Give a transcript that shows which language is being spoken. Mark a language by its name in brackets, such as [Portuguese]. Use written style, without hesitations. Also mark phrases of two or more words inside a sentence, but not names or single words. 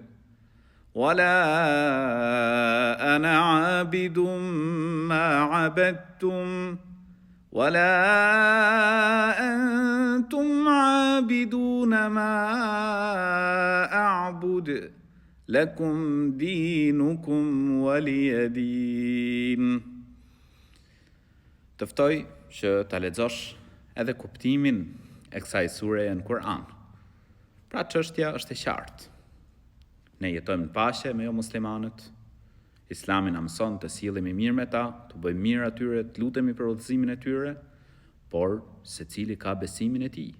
[Arabic] ولا أنا عابد ما عبدتم ولا أنتم عابدون ما أعبد لكم دينكم ولي دين. [Albanian] Të ftoj që ta lexosh edhe kuptimin e kësaj sureje në Kur'an. Pra çështja është e qartë. Ne jetojmë në paqe me jo muslimanët. Islami na mëson të sillemi mirë me ta, të bëjmë mirë atyre, të lutemi për udhëzimin e tyre, por secili ka besimin e tij.